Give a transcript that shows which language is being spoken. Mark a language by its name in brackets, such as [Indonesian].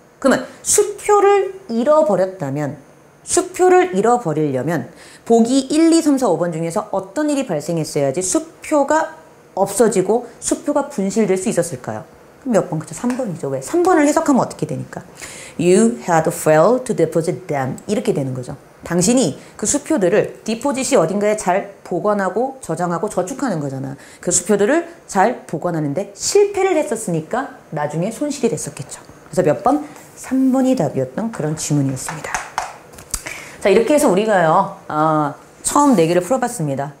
[Korean] 그러면 수표를 잃어버렸다면, 수표를 잃어버리려면 보기 1, 2, 3, 4, 5번 중에서 어떤 일이 발생했어야지 수표가 없어지고 수표가 분실될 수 있었을까요? 그럼 몇 번? 그죠? 3번이죠. 왜? 3번을 해석하면 어떻게 되니까? [English] You had failed to deposit them. [Korean] 이렇게 되는 거죠. 당신이 그 수표들을 디포짓이 어딘가에 잘 보관하고 저장하고 저축하는 거잖아. 그 수표들을 잘 보관하는데 실패를 했었으니까 나중에 손실이 됐었겠죠. 그래서 몇 번? 3번이 답이었던 그런 지문이었습니다. 자, 이렇게 해서 우리가요, 처음 4개를 풀어봤습니다.